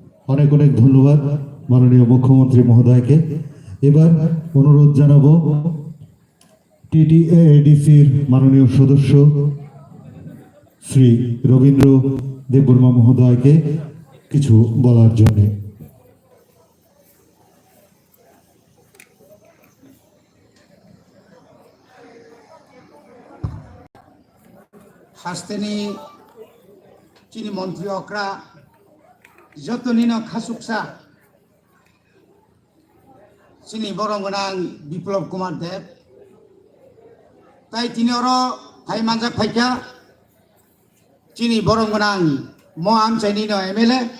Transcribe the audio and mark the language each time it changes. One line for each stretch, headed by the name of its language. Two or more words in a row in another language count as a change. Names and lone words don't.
Bangla: অনেক অনেক ধন্যবাদ মাননীয় মুখ্যমন্ত্রী মহোদয়কে। এবার অনুরোধ জানাবো TTAADCর মাননীয় সদস্য শ্রী রবীন্দ্র দেববর্মা মহোদয়কে কিছু বলার জন্য।
Kok Borok: हास्तेनि चिनी मंत्री अक्रा जतनिनो खासुकसा चिनी बरंगनां बिप्लब कुमार देव ताई तिनी अरो थाई मानजाक फाइका चिनी बरंगनां म आमचाइनिनो MLA